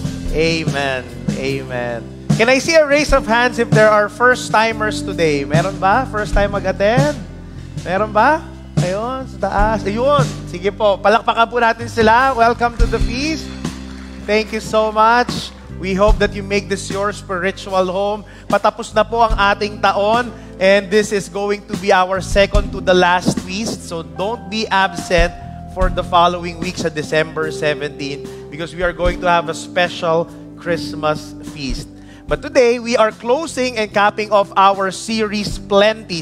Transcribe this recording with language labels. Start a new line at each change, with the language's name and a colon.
English: Amen. Amen. Can I see a raise of hands if there are first-timers today?
Filipino: Meron ba? First time mag-attend? Meron ba? Ayun, sa taas. Ayun. Sige po, palakpakan po natin sila.
English: Welcome to the feast. Thank you so much. We hope that you make this your spiritual home.
Filipino: Patapos na po ang ating taon.
English: And this is going to be our second to the last feast. So don't be absent for the following weeks at December 17 because we are going to have a special Christmas feast. But today, we are closing and capping off our series, Plenty.